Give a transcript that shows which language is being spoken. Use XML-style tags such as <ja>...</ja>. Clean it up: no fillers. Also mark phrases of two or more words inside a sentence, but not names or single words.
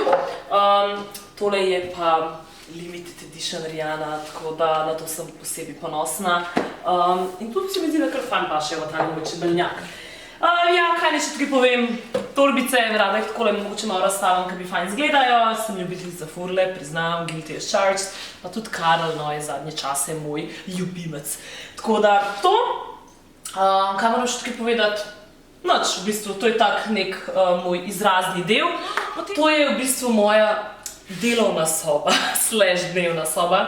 <sl>Tole je pa</sl> <en>limited edition</en> <sl>Rihanna, tako da na to sem posebej ponosna. In tudi se mi zdi, da kar fajn paše v ta moj čebeljak. Ja, kaj ne še tukaj povem, torbice, rada jih takole mogoče malo razstavim, ker mi fajn izgledajo, sem ljubiteljica furle, priznam,</sl> <en>guilty as charged,</en> <sl>pa tudi Karel, no, je zadnje čase moj ljubimec. Tako da to, kaj moram še tukaj povedati? Noč, v bistvu, to je tak nek moj izrazni del. To je v bistvu moja delovna soba, slash dnevna soba.</sl>